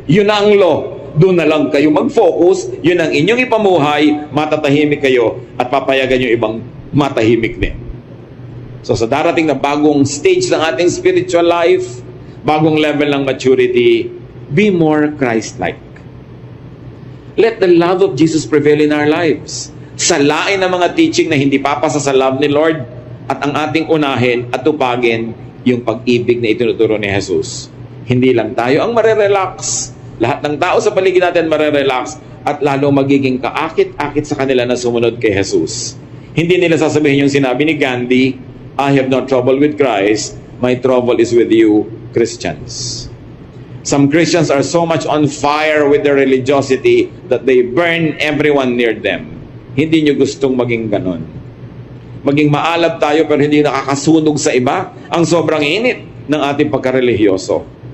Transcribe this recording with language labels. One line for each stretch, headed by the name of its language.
Filipino: Yun na ang law. Doon na lang kayo mag-focus, yun ang inyong ipamuhay, matatahimik kayo, at papayagan yung ibang matahimik din. So sa darating na bagong stage ng ating spiritual life, bagong level ng maturity,
English: be more Christ-like. Let the love of Jesus prevail in our lives.
Filipino: Salain ang mga teaching na hindi papasa sa love ni Lord at ang ating unahin at tupagin yung pag-ibig na itinuturo ni Jesus. Hindi lang tayo ang marerelax. Lahat ng tao sa paligid natin marerelax at lalo magiging kaakit-akit sa kanila na sumunod kay Jesus. Hindi nila sasabihin yung sinabi ni Gandhi,
English: I have no trouble with Christ, my trouble is with you, Christians. Some Christians are so much on fire with their religiosity that they burn everyone near them.
Filipino: Hindi nyo gustong maging ganon. Maging maalab tayo pero hindi nakakasunog sa iba ang sobrang init ng ating pagkarelihiyoso.